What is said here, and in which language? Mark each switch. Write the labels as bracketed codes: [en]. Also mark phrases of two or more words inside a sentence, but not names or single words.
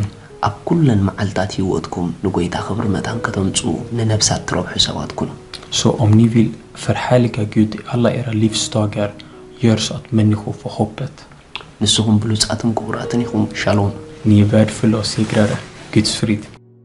[ti] ኣብ ኩለን መዓልታት ህይወትኩም ንጎይታ ክብሪ መታን ከተምፁ ንነብሳት ትረብሑ ሰባት ኩኑ [sv] Så om ni vill förhärliga Gud i alla era livsdagar, gör så att människor får hoppet. [ti] ንስኹም ብሉፃትን ክቡራትን ኢኹም ሻሎም [sv] Ni är värdefulla och segrare. Guds frid.